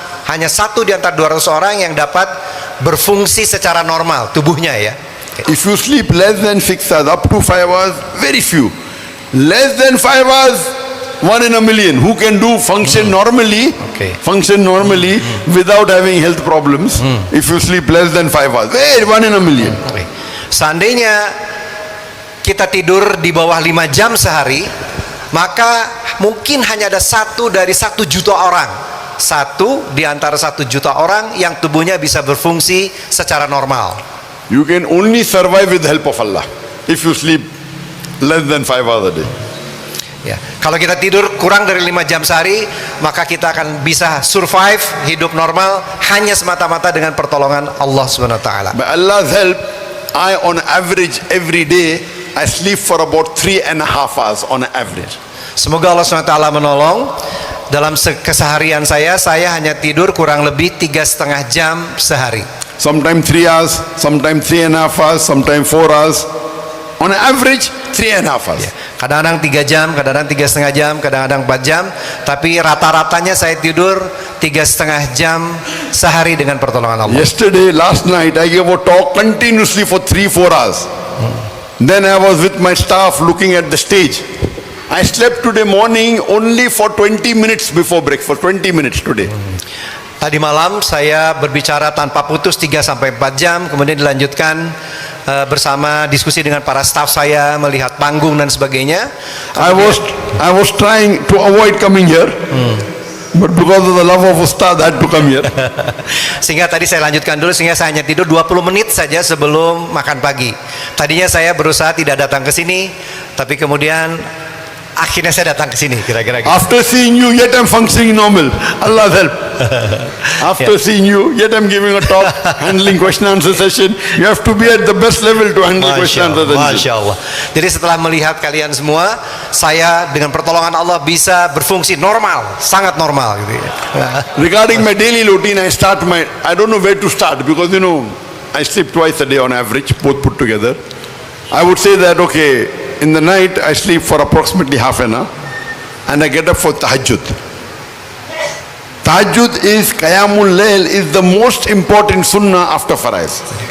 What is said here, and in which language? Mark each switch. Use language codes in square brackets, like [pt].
[id] Hanya 1 di antara 200 orang yang dapat berfungsi secara normal tubuhnya ya. [en] If you sleep less than 6 hours, up to 5 hours, very few. Less than 5 hours, 1 in a million. Who can do function normally, Okay. without having health problems. If you sleep less than 5 hours, 1 in a million. [id] Oke. Seandainya kita tidur di bawah 5 jam sehari, maka mungkin hanya ada 1 dari 1 juta orang. 1 di antara 1 juta orang yang tubuhnya bisa berfungsi secara normal. [en] You can only survive with the help of Allah if you sleep less than 5 hours a day. [id] Ya, kalau kita tidur kurang dari 5 jam sehari, maka kita akan bisa survive hidup normal hanya semata-mata dengan pertolongan Allah Subhanahu wa taala. [en] By Allah's help, I on average every day I sleep for about 3.5 hours on average. [id] Semoga Allah Subhanahu wa taala menolong. Dalam keseharian saya hanya tidur kurang lebih 3,5 jam sehari. [en] Sometimes 3 hours, sometimes 3.5 hours, sometimes 4 hours. On average 3.5 hours. [id] Kadang-kadang 3 jam, kadang-kadang 3,5 jam, kadang-kadang 4 jam. Tapi rata-ratanya saya tidur 3,5 jam sehari dengan pertolongan Allah. [en] Yesterday, last night, I gave a talk continuously for 3-4 hours. Then I was with my staff looking at the stage. I slept today morning only for 20 minutes before breakfast, 20 minutes today. [id] Tadi malam saya berbicara tanpa putus 3-4 jam, kemudian dilanjutkan bersama diskusi dengan para staf saya, melihat panggung dan sebagainya. [en] I was trying to avoid coming here, but because of the love of Ustad, I had to come here. [id] Sehingga tadi saya lanjutkan dulu, sehingga saya hanya tidur 20 menit saja sebelum makan pagi. Tadinya saya berusaha tidak datang ke sini, tapi kemudian akhirnya saya datang ke sini kira-kira gitu. [en] After seeing you, yet I'm functioning normal. Allah's help. After seeing you, yet I'm giving a talk, handling question answer session. You have to be at the best level to handle question answer session. [ar] Masya Allah. [id] Jadi setelah melihat kalian semua, saya dengan pertolongan Allah bisa berfungsi normal, sangat normal gitu ya. [en] Regarding my daily routine, I don't know where to start because I sleep twice a day on average, both put together. I would say that, okay, in the night I sleep for approximately half an hour and I get up for tahajjud. Tahajjud is Qiyamul Layl is the most important sunnah after Faraiz.